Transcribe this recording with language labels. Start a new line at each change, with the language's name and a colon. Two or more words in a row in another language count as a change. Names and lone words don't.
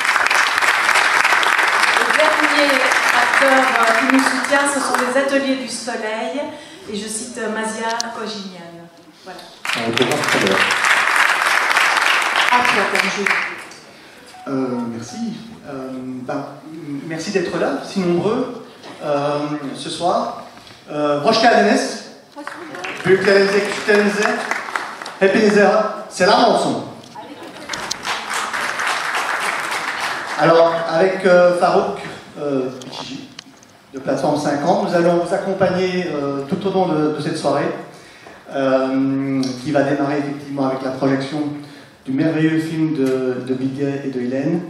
French: Le dernier acteur qui nous soutient, ce sont les Ateliers du Soleil, et je cite Mazia Kojinian. Voilà. À toi, merci. Merci d'être là, si nombreux, ce soir.
Turkish: Hoş geldiniz. Büyüklerimize, küçüklerimize, hepinize selam olsun.
French: Alors, avec Farouk Bichiji, de Plateforme 50, nous allons vous accompagner tout au long de cette soirée, qui va démarrer effectivement avec la projection du merveilleux film de Biguet et de Hélène.